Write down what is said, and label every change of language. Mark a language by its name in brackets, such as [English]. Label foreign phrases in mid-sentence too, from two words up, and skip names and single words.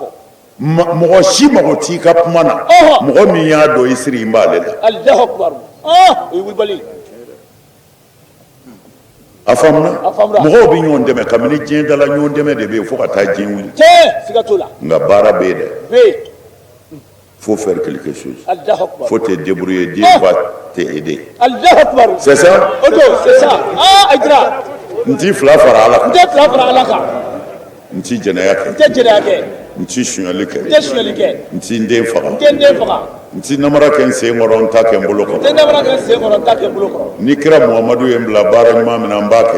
[Bambara] mɔgɔ si mago t'i ka kuma na mɔgɔ min y'a dɔn i siri in b'ale la [Arabic] الله أكبر [Bambara] o ye wulibali a faamuna A faamuna. mɔgɔw bɛ ɲɔgɔn dɛmɛ kabini diɲɛ dala ɲɔgɔn dɛmɛ de bɛ yen fo ka taa diɲɛ wuli tiɲɛ siga t'o la nka baara bɛ yen dɛ bɛ [French] faut faire quelque chose [Arabic] الله أكبر [French] faut te débrouiller Dieu va t'aider [Arabic] الله أكبر [French] c'est ça [Bambara] o don [French] c'est ça [Bambara] ajira n t'i fila fara ala n kan tɛ fila fara ala kan n t'i jɛnɛya n kɛ tɛ jɛnɛya kɛ n t'i suɲɛli n kɛ tɛ sonyali kɛ n t'i den faga n tɛ n den faga n t'i namara kɛ n sen kɔrɔ n ta kɛ n bolo n tɛ kɔrɔ namara kɛ n sen kɔrɔ n t'a kɛ n bolo kɔrɔ ni kira muhamadu ye n bila baara ɲuman min na n b'a kɛ